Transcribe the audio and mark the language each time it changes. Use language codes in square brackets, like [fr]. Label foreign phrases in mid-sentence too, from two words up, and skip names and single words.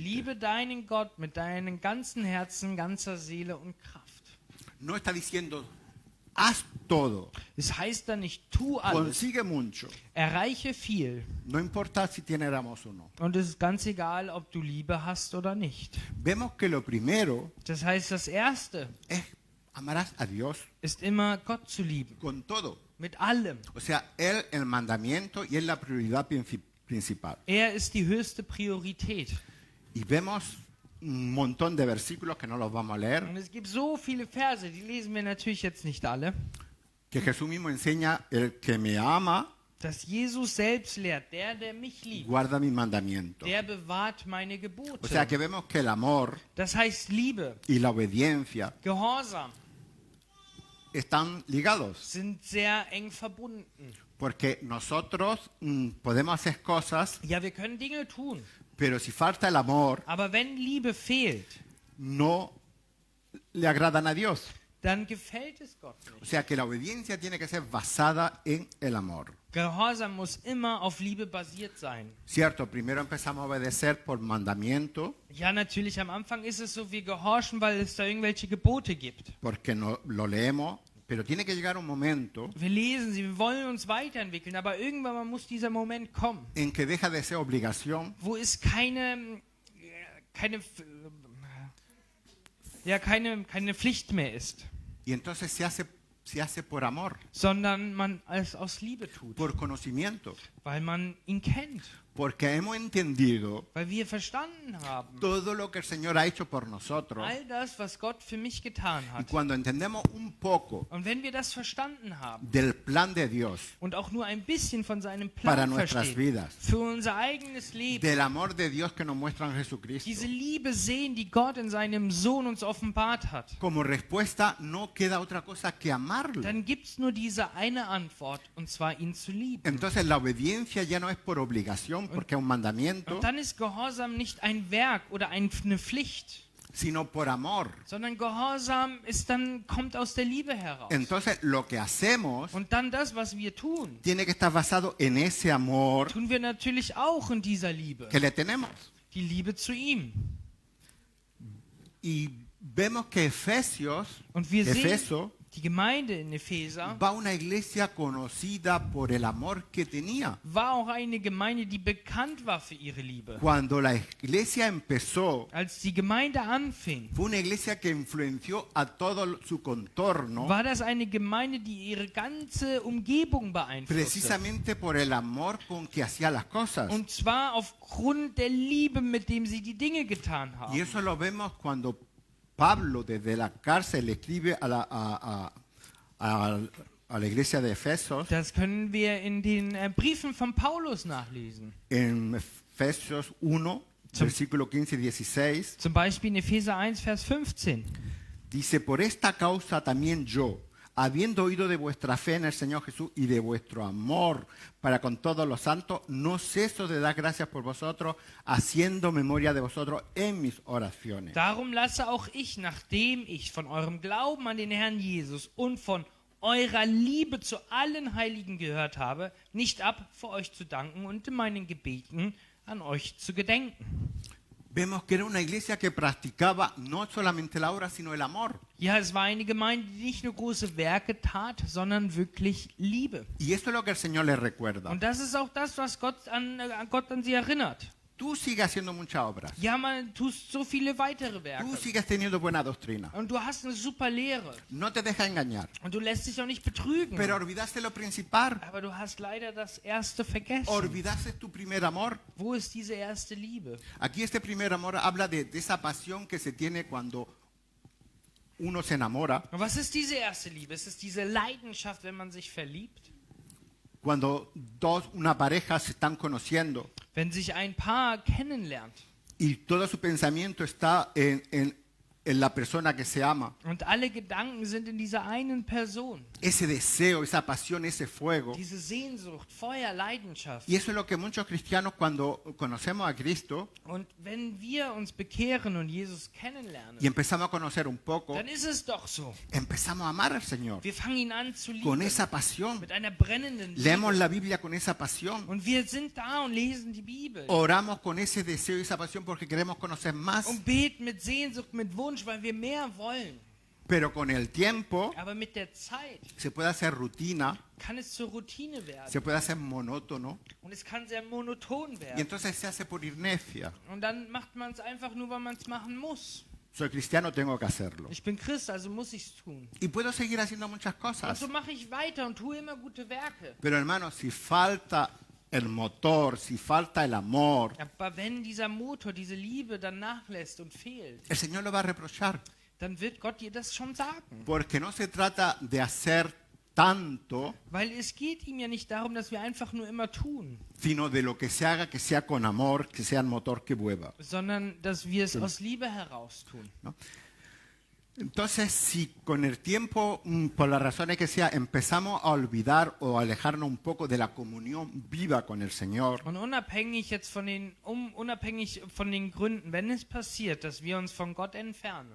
[de] Liebe deinen Gott mit deinem ganzen Herzen, ganzer Seele und Kraft. [es] No está diciendo haz todo, [de] Es heißt dann nicht, tu alles, [es] consigue mucho, [de] erreiche viel. [es] no importa si tiene ramos o no. [de] Und es ist ganz egal, ob du Liebe hast oder nicht. [es] Vemos que lo primero [de] Das heißt, das Erste [es] es amarás a Dios [de] ist immer Gott zu lieben. [es] con todo. [de] Mit allem. [es] O sea, Él el mandamiento y es la prioridad principal. [de] Er ist die höchste Priorität. [es] Y vemos un montón de versículos que no los vamos a leer, [de] Und es gibt so viele Verse, die lesen wir natürlich jetzt nicht alle, [es] que Jesús mismo enseña, el que me ama, [de] dass Jesus selbst lehrt, der mich liebt, [es] guarda mi mandamiento. [de] der bewahrt meine [es] O [de] Gebote. [es] sea, que vemos que el amor [de] Das heißt, Liebe, [es] y la obediencia [de] Gehorsam [es] están ligados, [de] sind sehr eng verbunden. [es] porque nosotros podemos hacer cosas, [de] Ja, wir können Dinge tun, [es] pero si falta el amor, [de] aber wenn Liebe fehlt, [es] no le agradan a Dios. [de] dann gefällt es Gott [es] O [de] nicht. [es] sea, que la obediencia tiene que ser basada en el amor. [de] Gehorsam muss immer auf Liebe basiert sein. [es] Cierto, primero empezamos a obedecer por mandamiento, [de] Ja, natürlich, am Anfang ist es so, wir gehorchen, weil es da irgendwelche Gebote gibt. [es] porque no, lo leemos, pero tiene que llegar un momento [de] Wir lesen sie, wir wollen uns weiterentwickeln, aber irgendwann mal muss dieser Moment kommen, [es] en que deja de ser obligación [de] wo es keine Pflicht mehr ist, [es] y entonces se hace por amor, [de] sondern man es aus Liebe tut, [es] por conocimiento, [de] weil man ihn kennt, [es] porque hemos entendido [de] weil wir verstanden haben, [es] todo lo que el Señor ha hecho por nosotros. [de] all das, was Gott für mich getan [es] Y [de] hat. [es] cuando entendemos un poco [de] Und wenn wir das verstanden haben [es] del plan de Dios [de] und auch nur ein bisschen von seinem [es] para [de] Plan [es] nuestras [de] verstehen, [es] vidas, [de] für unser eigenes Leben, [es] del amor de Dios que nos muestra en Jesucristo, [de] diese Liebe sehen, die Gott in seinem Sohn uns offenbart hat, [es] como respuesta no queda otra cosa que amarlo. [de] dann gibt es nur diese eine Antwort, und zwar ihn zu lieben. [es] Entonces la obediencia ya no es por obligación, porque es un mandamiento, [de] Und dann ist Gehorsam nicht ein Werk oder eine Pflicht, [es] sino por amor. [de] sondern Gehorsam kommt aus der Liebe heraus. [es] Entonces lo que hacemos [de] Und dann das, was wir tun, [es] tiene que estar basado en ese amor [de] tun wir natürlich auch in dieser Liebe, [es] que le tenemos. [de] die Liebe zu ihm. [es] Y vemos que [de] Und wir sehen, [es] Efeso [de] die Gemeinde in Epheser [es] va a una iglesia conocida por el amor que tenía. [de] war auch eine Gemeinde, die bekannt war für ihre Liebe. [es] Cuando la iglesia empezó, [de] Als die Gemeinde anfing, [es] fue una iglesia que influenció a todo su contorno [de] war das eine Gemeinde, die ihre ganze Umgebung beeinflusste. [es] precisamente por el amor con que hacía las cosas. [de] Und zwar aufgrund der Liebe, mit dem sie die Dinge getan [es] Y [de] haben. [es] eso lo vemos cuando Pablo desde la cárcel le escribe a la iglesia de Efesos, [de] Das können wir in den Briefen von Paulus nachlesen. [es] en Efesios 1, versículo 15 y 16, [de] Zum Beispiel in Epheser 1, Vers 15. [es] dice, por esta causa también yo, habiendo oído de vuestra fe en el Señor Jesús y de vuestro amor para con todos los santos, no ceso de dar gracias por vosotros, haciendo memoria de vosotros en mis oraciones. [de] Darum lasse auch ich, nachdem ich von eurem Glauben an den Herrn Jesus und von eurer Liebe zu allen Heiligen gehört habe, nicht ab, für euch zu danken und in meinen Gebeten an euch zu gedenken. [es] Vemos que era una iglesia que practicaba no solamente la obra, sino el amor. [de] Ja, es war eine Gemeinde, die nicht nur große Werke tat, sondern wirklich Liebe. [es] Y eso es lo que el Señor le recuerda. [de] Und das ist auch das, was Gott an sie erinnert. [es] Tú sigues haciendo muchas obras. [de] Ja, man tust so viele weitere Werke. [es] Tú sigues teniendo buena doctrina. [de] Und du hast eine super Lehre. [es] No te deja engañar. [de] Und du lässt dich auch nicht betrügen. [es] Pero olvidaste lo principal. [de] Aber du hast leider das Erste vergessen. [es] Olvidaste tu primer amor. [de] Wo ist diese erste Liebe? [es] Aquí este primer amor habla de esa pasión que se tiene cuando uno se enamora. [de] Und was ist diese erste Liebe? Es ist diese Leidenschaft, wenn man sich verliebt. [es] Cuando una pareja se están conociendo [de] Wenn sich ein Paar kennenlernt [es] y todo su pensamiento está en la persona que se ama. [de] und alle Gedanken sind in dieser einen Person. [es] Ese deseo, esa pasión, ese fuego. [de] Diese Sehnsucht, Feuer, Leidenschaft. [es] Y eso es lo que muchos cristianos cuando conocemos a Cristo [de] Und wenn wir uns bekehren und Jesus kennenlernen, [es] y empezamos a conocer un poco, [de] dann ist es doch so. [es] empezamos a amar al Señor [de] Wir fangen ihn an zu [es] con [de] lieben. [es] esa pasión. [de] Mit einer brennenden [es] Leemos [de] Liebe. [es] la Biblia con esa pasión. [de] Und wir sind da und lesen die Bibel. [es] Oramos con ese deseo y esa pasión porque queremos conocer más. [de] Und beten mit Sehnsucht, mit Wunsch, weil wir mehr wollen. [es] Pero con el tiempo [de] Aber mit der Zeit [es] se puede hacer rutina, [de] kann es zur Routine werden. [es] se puede hacer monótono [de] Und es kann sehr monoton [es] y [de] werden. [es] entonces se hace por inercia. [de] Und dann macht man es einfach nur, weil man es machen muss. [es] Soy cristiano, tengo que hacerlo. [de] Ich bin Christ, also muss ich es tun. [es] Y puedo seguir haciendo muchas [de] Und [es] cosas. [de] so mache ich weiter und tue immer gute Werke. [es] Pero hermano, si falta el motor, si falta el amor, [de] Aber wenn dieser Motor, diese Liebe dann nachlässt und fehlt, [es] el Señor lo va a reprochar. [de] dann wird Gott dir das schon sagen. [es] Porque no se trata de hacer tanto, [de] Weil es geht ihm ja nicht darum, dass wir einfach nur immer tun, [es] sino de lo que se haga, que sea con amor, que sea el motor que mueva. [de] sondern dass wir es aus Liebe heraus tun. [es] ¿No? Entonces, si con el tiempo, por las razones que sea, empezamos a olvidar o a alejarnos un poco de la comunión viva con el Señor, [de] Und unabhängig jetzt unabhängig von den Gründen, wenn es passiert, dass wir uns von Gott entfernen,